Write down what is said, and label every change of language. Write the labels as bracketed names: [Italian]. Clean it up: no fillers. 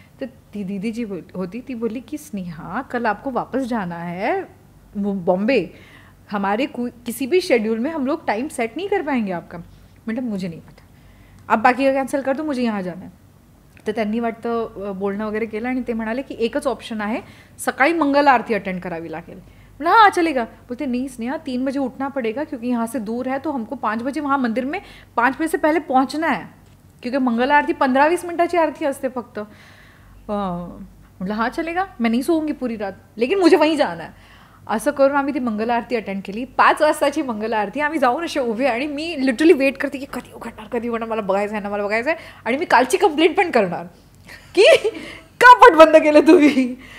[Marathi] तर ती दीदी जी होती ती बोली की [Hindi] स्नेहा कल आपको वापस जाना है बॉम्बे, हमारे किसी भी शेड्यूल में हम लोग टाइम सेट नहीं कर पाएंगे आपका. मतलब मुझे नहीं पता. अब बाकी का कॅन्सल कर दो, मुझे यहाँ जाना है. [Marathi] तर त्यांनी वाटतं बोलणं वगैरे केलं आणि ते म्हणाले की एकच ऑप्शन आहे, सकाळी मंगल आरती अटेंड करावी लागेल. बोला हाँ चलेगा. [Hindi] बोलते नहीं स्नेहा 3 बजे उठना पड़ेगा क्योंकि यहाँ से दूर है, तो हमको 5 बजे वहाँ मंदिर में 5 बजे से पहले पहुँचना है, क्योंकि मंगल आरती 15-20 [Marathi] मिनटाची आरती असते फक्त. [Hindi] म्हटलं हाँ चलेगा, मैं नहीं सोऊंगी पूरी रात, लेकिन मुझे वहीं जाना है. [Marathi] असं करून आम्ही ती मंगल आरती अटेंड केली. 5 वाजताची मंगल आरती. आम्ही जाऊन असे उभे आणि मी लिटरली वेट करते की कधी उघडणार, मला बघायचं आहे ना, मला बघायचं आहे. आणि मी कालची कंप्लेंट पण करणार की का पट बंद केलं तुम्ही.